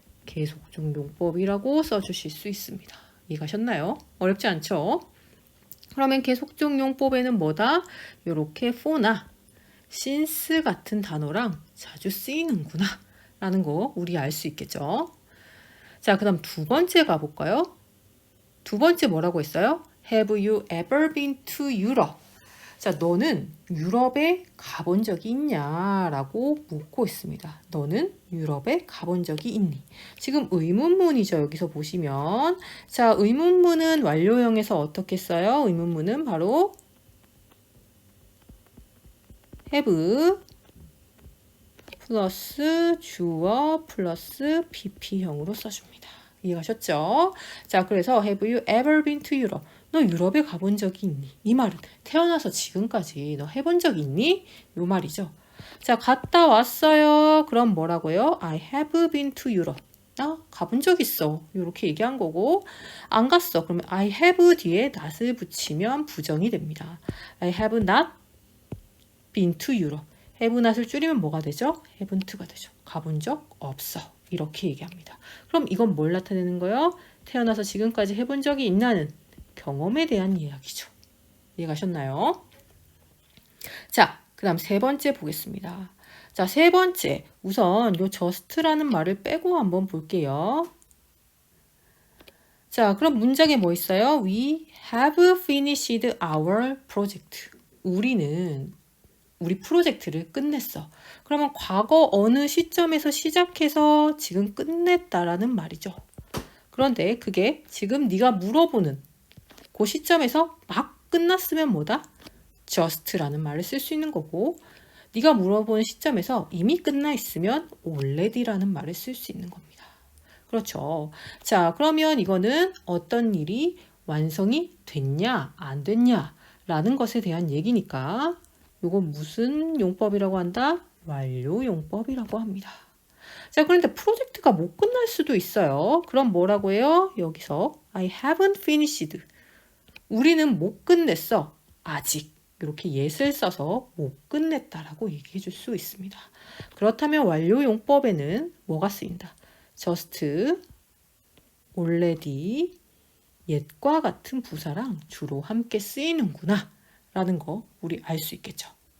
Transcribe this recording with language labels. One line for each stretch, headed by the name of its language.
Korean: 계속중 용법이라고 써주실 수 있습니다. 이해가셨나요? 어렵지 않죠? 그러면 계속중 용법에는 뭐다? 요렇게 for나 since 같은 단어랑 자주 쓰이는구나 라는 거 우리 알 수 있겠죠. 자, 그 다음 두 번째 가볼까요? 두 번째 뭐라고 했어요?
English: Have you ever been to Europe?
Korean: 자, 너는 유럽에 가본 적이 있냐? 라고 묻고 있습니다. 너는 유럽에 가본 적이 있니? 지금 의문문이죠. 여기서 보시면. 자, 의문문은 완료형에서 어떻게 써요? 의문문은 바로 have 플러스 주어 플러스 pp형으로 써줍니다. 이해가셨죠? 자, 그래서
English: have you ever been to Europe?
Korean: 너 유럽에 가본 적이 있니? 이 말은 태어나서 지금까지 너 해본 적 있니? 요 말이죠. 자, 갔다 왔어요. 그럼 뭐라고요?
English: I have been to Europe.
Korean: 나 가본 적 있어. 이렇게 얘기한 거고, 안 갔어. 그러면 I have 뒤에 not을 붙이면 부정이 됩니다.
English: I have not been to Europe.
Korean: have not을 줄이면 뭐가 되죠? haven't가 되죠. 가본 적 없어. 이렇게 얘기합니다. 그럼 이건 뭘 나타내는 거예요? 태어나서 지금까지 해본 적이 있나는 경험에 대한 이야기죠. 이해가셨나요? 자, 그 다음 세 번째 보겠습니다. 자, 세 번째. 우선 요 just라는 말을 빼고 한번 볼게요. 자, 그럼 문장에 뭐 있어요?
English: We have finished our project.
Korean: 우리 프로젝트를 끝냈어. 그러면 과거 어느 시점에서 시작해서 지금 끝냈다라는 말이죠. 그런데 그게 지금 네가 물어보는 그 시점에서 막 끝났으면 뭐다? just라는 말을 쓸 수 있는 거고, 네가 물어보는 시점에서 이미 끝나 있으면 already라는 말을 쓸 수 있는 겁니다. 그렇죠. 자, 그러면 이거는 어떤 일이 완성이 됐냐 안 됐냐 라는 것에 대한 얘기니까 이건 무슨 용법이라고 한다? 완료 용법이라고 합니다. 자, 그런데 프로젝트가 못 끝날 수도 있어요. 그럼 뭐라고 해요? 여기서
English: I haven't finished.
Korean: 우리는 못 끝냈어. 아직. 이렇게 yet을 써서 못 끝냈다라고 얘기해 줄 수 있습니다. 그렇다면 완료 용법에는 뭐가 쓰인다? just, already, yet과 같은 부사랑 주로 함께 쓰이는구나 라는 거 우리 알 수 있겠죠.